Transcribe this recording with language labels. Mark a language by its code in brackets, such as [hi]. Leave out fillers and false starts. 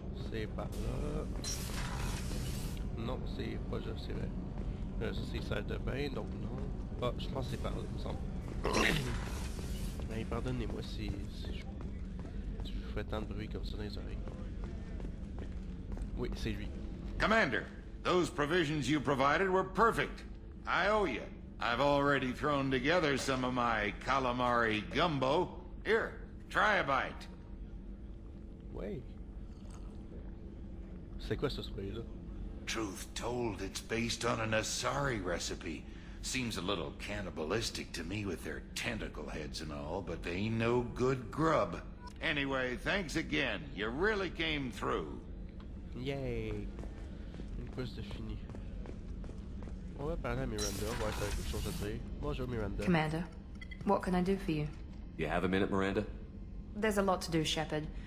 [fr] C'est par là. Non, c'est pas juste, c'est vrai. Ça c'est salle de bain, donc non. Ah, je pense que c'est par là, il me semble. Ben, pardonnez-moi si je fais tant de bruit comme ça dans les oreilles. Oui, c'est lui. [en] Commander, those provisions you provided were perfect. I owe you. I've already thrown together some of my calamari gumbo. Here, try a bite. [fr] Ouais. C'est quoi ce spray-là? [en] Truth told, it's based on an Asari recipe. Seems a little cannibalistic to me with their tentacle heads and all, but they ain't no good grub. Anyway, thanks again. You really came through. [fr] Yay! Une quest de fini. On va parler à Miranda, voir si elle a quelque chose à dire. Bonjour Miranda. [en] Commander, what can I do for you? You have a minute, Miranda? There's a lot to do, Shepard.